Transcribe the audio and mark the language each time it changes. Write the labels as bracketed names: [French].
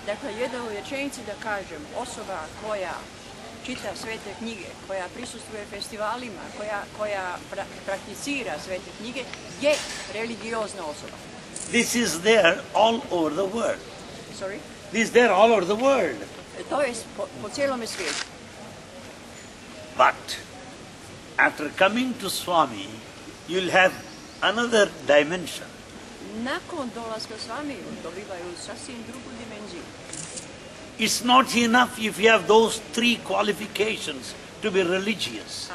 [Croatian] Dakle, jedna u rečenici da kažem, osoba koja čita svete knjige, koja prisustvuje festivalima, koja prakticira svete knjige, je religiozna osoba. [English] This is there all over the world. Sorry? This is there all over the world. [Croatian] To je po cijelome svijetu. [English] But after coming to Swami, you'll have another dimension. [Croatian] Nakon dolaska s vami dobivaju sasvim drugu dimenziju. [English] It's not enough if you have those three qualifications to be religious.